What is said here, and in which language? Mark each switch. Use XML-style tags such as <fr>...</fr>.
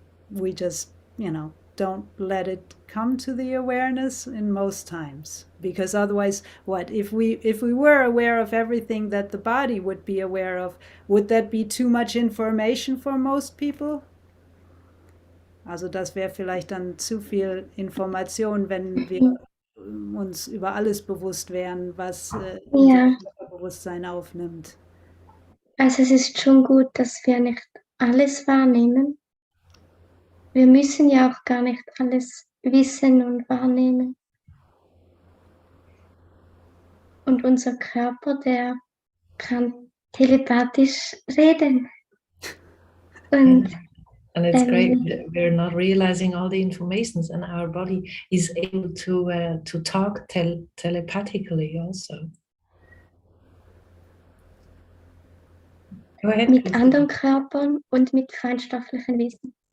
<en>we just don't let it come to the awareness in most times, because otherwise if we were aware of everything that the body would be aware of, would that be too much information for most people?</en> <de>Also das wäre vielleicht dann zu viel Information, wenn wir uns über alles bewusst wären, was unser Bewusstsein aufnimmt. Also es ist schon gut, dass wir nicht alles wahrnehmen. Wir müssen ja auch gar nicht alles wissen und wahrnehmen. Und unser Körper, der kann telepathisch reden. Und</de> <en>And it's great. We're not realizing all the informations, and our body is able to talk telepathically also. Go ahead.</en> <de>Mit anderen Körpern und mit feinstofflichen Wesen.</de>